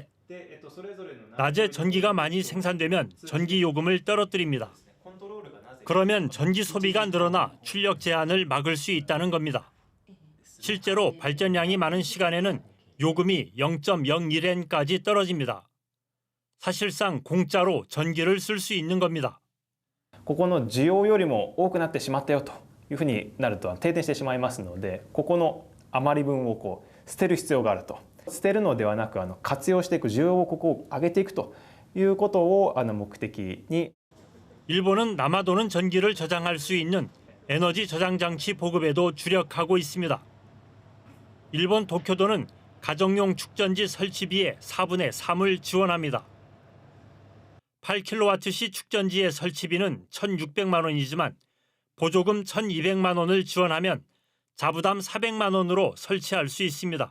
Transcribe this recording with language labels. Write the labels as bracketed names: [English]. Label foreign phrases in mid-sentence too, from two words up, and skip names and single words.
[Korean] 낮에 전기가 많이 생산되면 전기 요금을 떨어뜨립니다. 그러면 전기 소비가 늘어나 출력 제한을 막을 수 있다는 겁니다. 실제로 발전량이 많은 시간에는 요금이 0.01엔까지 떨어집니다. 사실상 공짜로 전기를 쓸 수 있는 겁니다. [Japanese] ここの需要よりも多くなってしまったよというふうになると停電してしまいますので、ここの余り分を捨てる必要があると。捨てるのではなく活用していく需要をここを上げていくということを目的に。 [Korean] 일본은 남아도는 전기를 저장할 수 있는 에너지 저장 장치 보급에도 주력하고 있습니다. 일본 도쿄도는 가정용 축전지 설치비의 4분의 3을 지원합니다. 8kW시 축전지의 설치비는 1,600만 원이지만 보조금 1,200만 원을 지원하면 자부담 400만 원으로 설치할 수 있습니다.